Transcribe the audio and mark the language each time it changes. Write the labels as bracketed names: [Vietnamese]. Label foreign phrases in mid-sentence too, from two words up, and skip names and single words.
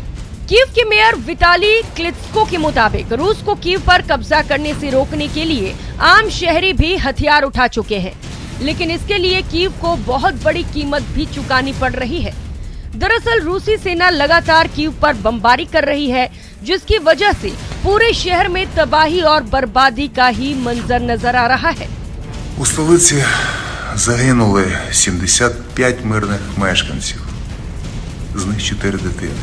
[Hindi] कीव के मेयर विताली क्लित्स्को के मुताबिक रूस को कीव पर कब्जा करने से रोकने के लिए आम शहरी भी हथियार उठा चुके हैं, लेकिन इसके लिए कीव को बहुत बड़ी कीमत भी चुकानी पड़ रही है। दरअसल रूसी सेना लगातार कीव पर बमबारी कर रही है, जिसकी वजह से पूरे शहर में तबाही और बर्बादी का ही मंजर नजर आ रहा है। [Ukrainian] У столиці загинули 75 мирних мешканців, з них 4 дитини.